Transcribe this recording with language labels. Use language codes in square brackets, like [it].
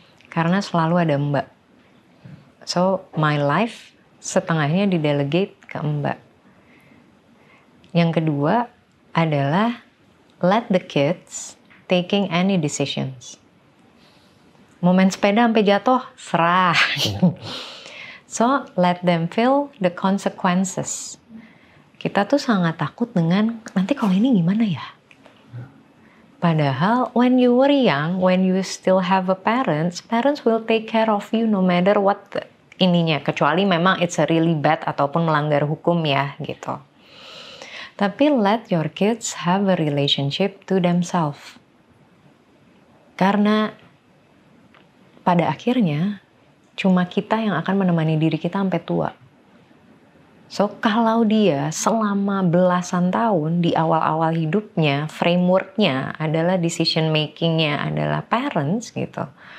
[id] Karena selalu ada mbak. So, [en] my life [id] setengahnya didelegate ke mbak. Yang kedua adalah [en] let the kids taking any decisions. [id] Mau main sepeda sampai jatuh, serah. So, [en] let them feel the consequences. [id] Kita tuh sangat takut dengan, nanti kalau ini gimana ya? [en] Padahal, when you were young, when you still have a parents will take care of you no matter what ininya. [id] Kecuali memang [en] it's a really bad [id] ataupun melanggar hukum ya, gitu. [en] Tapi let your kids have a relationship to themselves. [id] Karena pada akhirnya cuma kita yang akan menemani diri kita sampai tua. So kalau dia selama belasan tahun di awal-awal hidupnya, frameworknya adalah decision makingnya adalah parents gitu.